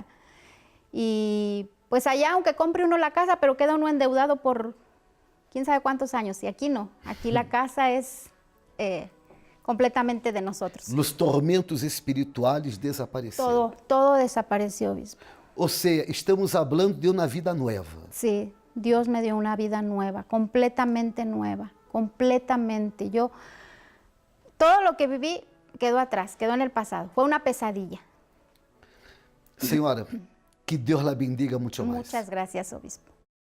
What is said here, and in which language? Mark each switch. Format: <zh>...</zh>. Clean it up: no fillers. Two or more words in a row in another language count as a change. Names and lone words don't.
<es>Y pues allá, aunque compre uno la casa, pero queda uno endeudado por quién sabe cuántos años. Y aquí no, aquí la casa es completamente de nosotros. Los tormentos espirituales desapareceram. Todo desapareció, obispo.</es> <pt>Ou seja,</pt> <es>estamos hablando de uma vida nueva. Sí, Dios me dio una vida nueva, completamente nueva, completamente. Todo lo que viví quedó atrás, quedó en el pasado. Fue una pesadilla.</es> <pt>Senhora, que Deus</pt> <es>la bendiga</es> <pt>muito mais.</pt> <es>Muchas gracias, obispo.</es>